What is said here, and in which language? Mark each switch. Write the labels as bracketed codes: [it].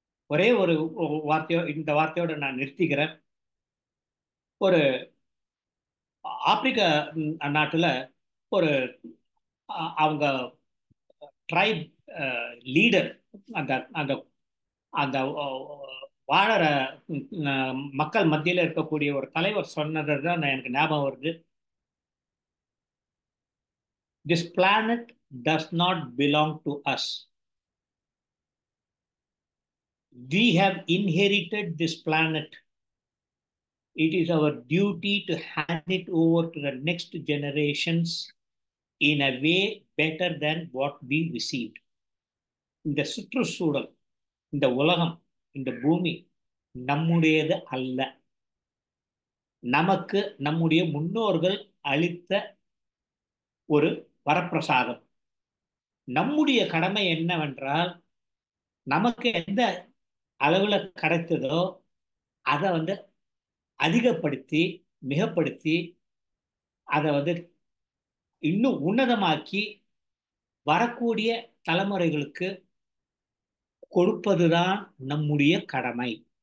[ta] ஒரே ஒரு இந்த வார்த்தையோட நான் நிறுத்திக்கிறேன். ஒரு ஆப்பிரிக்க நாட்டுல ஒரு அவங்க ட்ரைப் லீடர், அந்த அந்த அந்த வாழற மக்கள் மத்தியில் இருக்கக்கூடிய ஒரு தலைவர் சொன்னது தான் எனக்கு ஞாபகம் வருது. [en] This planet does not belong to us. We have inherited this planet. It is our duty to hand it over to the next generations in a way better than what we received. [ta] இந்த சுற்றுச்சூழல், இந்த உலகம், இந்த பூமி நம்முடையது அல்ல. நமக்கு நம்முடைய முன்னோர்கள் அளித்த ஒரு வரப்பிரசாதம். நம்முடைய கடமை என்னவென்றால், நமக்கு எந்த அளவுல கிடைத்ததோ அதை அதிகப்படுத்தி மிகப்படுத்தி அதை இன்னும் உன்னதமாக்கி வரக்கூடிய தலைமுறைகளுக்கு கொடுப்பதுதான் நம்முடைய கடமை.